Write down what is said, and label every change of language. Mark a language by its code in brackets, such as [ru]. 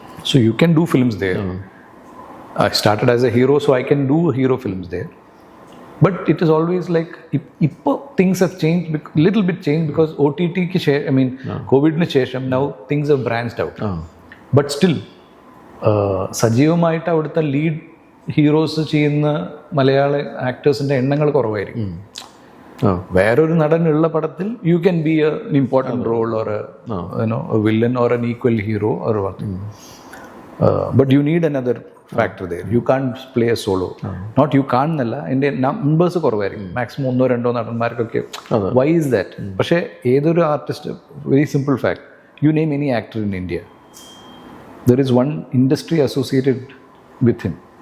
[en] So you can do films there. I started as a hero, so I can do hero films there. But it is always like, things have changed, little bit changed because OTT ki share, I mean, COVID [ml] ne shesham, [en] now things have branched out. But still, [ml] സജീവമായിട്ട് അവിടുത്തെ lead heroes ചെയ്യുന്ന മലയാള ആക്ടേഴ്സിൻ്റെ എണ്ണങ്ങൾ കുറവായിരിക്കും. വേറൊരു നടനുള്ള പടത്തിൽ [en] You can be an important role or a villain or an equal hero or one. But you need another factor there. You can't play a solo. Not you can't [ml] എന്നല്ല, എൻ്റെ numbers കുറവായിരിക്കും. Maximum 1-2 നടന്മാർക്കൊക്കെ. [en] Why is that? [ml] പക്ഷേ ഏതൊരു artist, [en] Very simple fact, you name any actor in India, there is one industry associated with him.